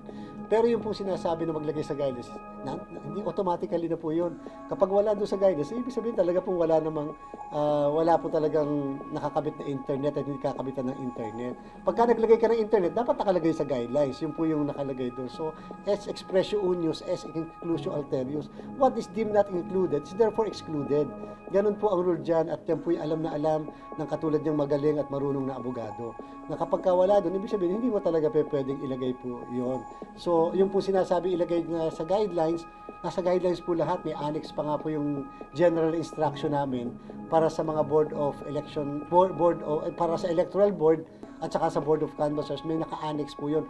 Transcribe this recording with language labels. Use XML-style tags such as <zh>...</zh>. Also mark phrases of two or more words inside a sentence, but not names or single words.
<tl>Pero yung pong sinasabi na maglagay sa guidance, hindi automatically na po yun. Kapag wala doon sa guidance, ibig sabihin talaga pong wala po talagang nakakabit na internet at hindi kakabitan ng internet. Pagka naglagay ka ng internet, dapat nakalagay sa guidelines. Yun po yung nakalagay doon. So,</tl> <la>es expressio unius, es inclusio alterius.</la> <en>What is deemed not included is therefore excluded.</en> <tl>Ganun po ang rule dyan at yan po yung alam na alam ng katulad niyang magaling at marunong na abogado. Na kapag wala doon, ibig sabihin, hindi mo talaga pwedeng ilagay po yon. So, yung po sinasabi ilagay na sa guidelines, nasa guidelines po lahat, may annex pa nga po yung</tl> <en>general instruction</en> <tl>namin para sa mga</tl> <en>board of election,</en> <tl>para sa</tl> <en>electoral board</en> <tl>at saka sa</tl> <en>board of canvassers,</en> <tl>may naka-annex po yun.</tl>